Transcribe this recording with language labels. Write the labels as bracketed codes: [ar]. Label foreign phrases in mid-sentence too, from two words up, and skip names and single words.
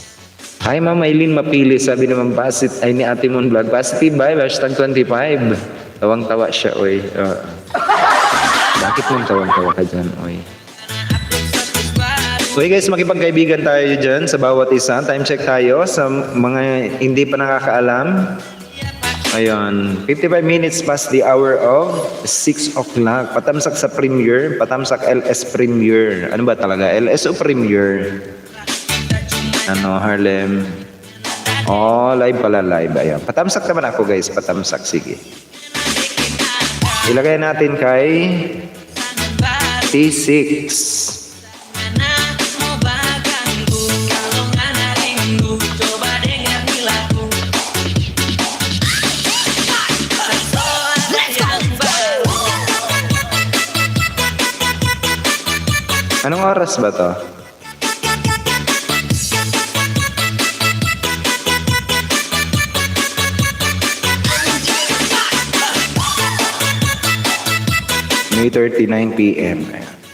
[en] Hi Ma'am [tl] Aileen Mapili, sabi naman ni Ate Mon Vlog, [en] positive vibe, [tl] #25. Tawang-tawa siya, oy. Bakit mong tawang-tawa ka dyan, oy? [en] So guys, [tl] makipagkaibigan tayo dyan sa bawat isa. [en] Time check [tl] tayo sa mga hindi pa nakakaalam. [en] Ayun, 55 minutes past the hour of 6 o'clock. [tl] Patamsak sa Premiere, patamsak LS Premiere. Ano ba talaga? LS o Premiere? Harlem. Oh, live pala, live. Ayun. Patamsak naman ako guys, patamsak. Sige. Ilagay natin kay T6. [id] mau baganggu kalau nggak ada rindu coba dengar nih lagu tak so ada yang baru [tl] Anong oras ba to? May 39 p.m. Ayan.